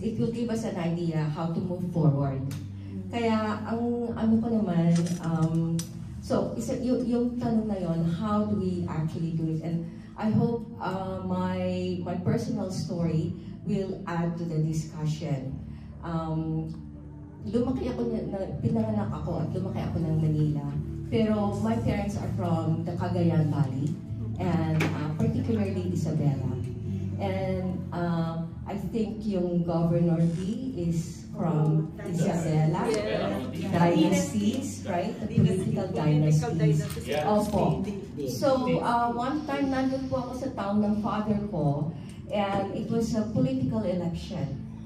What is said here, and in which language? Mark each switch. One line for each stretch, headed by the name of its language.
English: It will give us an idea how to move forward.
Filipino: Kaya ang ano ko naman, so yung tanong na yon,
English: how do we actually do it? And I hope my personal story will add to the discussion.
Filipino: Lumaki ako pinanganak ako at lumaki ako ng Manila.
English: Pero my parents are from the Cagayan Valley and particularly Isabela. And I think yung Governor D is from Isabela dynasties, right? The political dynasties.
Filipino: Opo.
English: So one time
Filipino: nandun po ako sa
English: town ng father ko and it was a political election.